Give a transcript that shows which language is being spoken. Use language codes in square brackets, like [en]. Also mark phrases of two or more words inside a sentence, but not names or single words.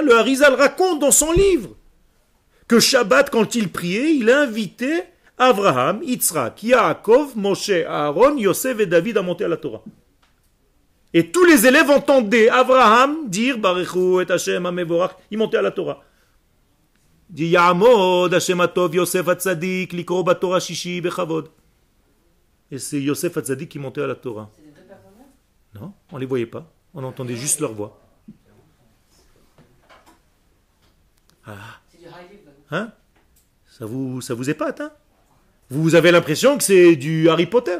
[fr] Le Harizal raconte dans son livre que Shabbat, quand il priait, il a invité Avraham, Yitzhak, Yaakov, Moshe, Aaron, Yosef et David à monter à la Torah. Et tous les élèves entendaient Avraham dire Barechu et [he] השם המבורך, [fr] il montait à la Torah. [he] Il dit יעמוד השם הטוב יוסף הצדיק לקרוא בתורה שישי בכבוד. [fr] Et c'est Yosef Hatzadik qui montait à la Torah. C'est les deux personnes? Non, on ne les voyait pas. On entendait juste leur voix. Ah. C'est du [en] high level. [fr] Hein? Ça vous épate, hein? Vous avez l'impression que c'est du Harry Potter.